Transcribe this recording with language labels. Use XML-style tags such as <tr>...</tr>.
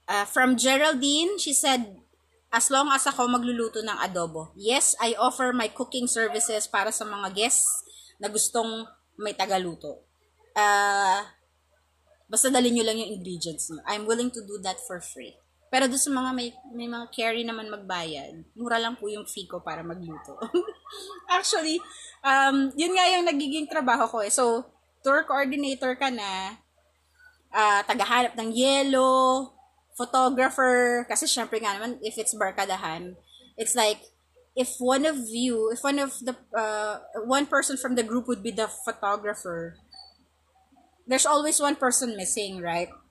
<en>From Geraldine, she said, as long as ako magluluto ng adobo. Yes, I offer my cooking services para sa mga guests na gustong may tagaluto.</en> <tl>Basta dalhin nyo lang yung ingredients nyo.</tl> <en>I'm willing to do that for free.</en> <tl>Pero doon sa mga may mga carry naman magbayad, mura lang po yung fee ko para magluto. Actually, yun nga yung nagiging trabaho ko eh.</tl> <en>So, tour coordinator ka na, tagahanap ng yelo, photographer, kasi syempre nga naman, if it's barkadahan, it's like, if one of the, one person from the group would be the photographer, there's always one person missing, right?</en>